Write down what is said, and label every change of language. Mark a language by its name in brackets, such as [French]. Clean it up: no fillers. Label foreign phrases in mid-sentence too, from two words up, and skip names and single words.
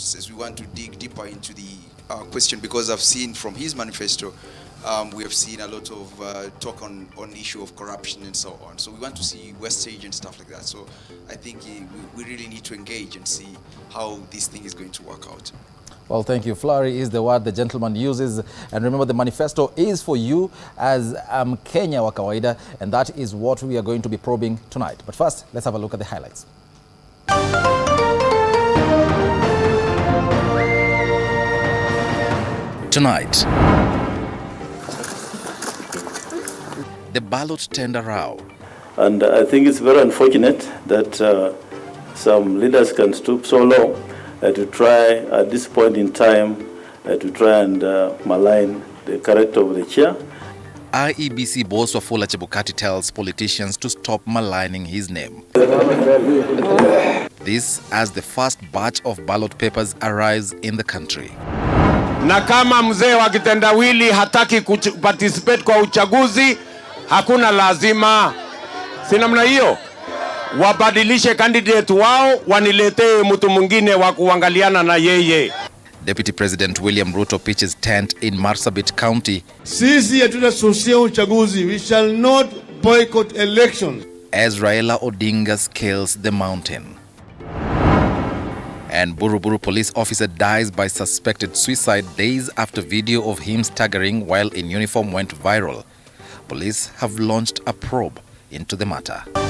[English] We want to dig deeper into the question, because I've seen from his manifesto, we have seen a lot of talk on the issue of corruption and so on. So we want to see wastage and stuff like that. So I think we really need to engage and see how this thing is going to work out. Well, thank you. Flowery is the word the gentleman uses. And remember, the manifesto is for you as Kenya [Swahili] wa kawaida, [English] and that is what we are going to be probing tonight. But first, let's have a look at the highlights. Tonight, the ballot tender row. And I think it's very unfortunate that some leaders can stoop so low to try at this point in time to try and malign the character of the chair. IEBC boss Wafula Chebukati tells politicians to stop maligning his name. This as the first batch of ballot papers arrives in the country. [Swahili] Na kama mzee wa kitendawili hataki participate kwa uchaguzi, hakuna lazima. Si namna hiyo. Wabadilishe candidate wao, waniletee mtu mwingine wa kuangaliana na yeye. [English] Deputy President William Ruto pitches tent in Marsabit County. [Swahili] Sisi hatutasusia uchaguzi. [English] We shall not boycott elections. As Raila Odinga scales the mountain. And Buruburu police officer dies by suspected suicide days after video of him staggering while in uniform went viral. Police have launched a probe into the matter.